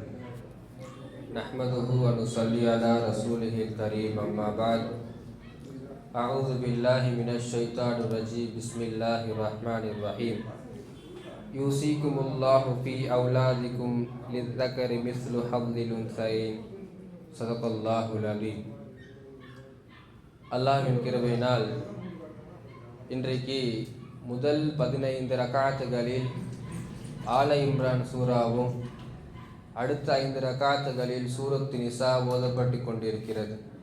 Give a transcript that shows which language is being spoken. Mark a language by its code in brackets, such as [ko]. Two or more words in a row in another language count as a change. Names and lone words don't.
[ar] نحمده ونصلي على رسوله الكريم، أما بعد. أعوذ بالله من الشيطان الرجيم. بسم الله الرحمن الرحيم. يوصيكم الله في أولادكم للذكر مثل حظ الأنثيين. صدق الله العليم. [ta] அல்லாஹ்வின் கிருபையினால் இன்றைக்கு முதல் 15 ரகாத்துகளில் ஆல இம்ரான் சூராவும் அடுத்த 5 ரகாத்துகளில் சூரத்து நிசா ஓதப்பட்டு கொண்டிருக்கிறது.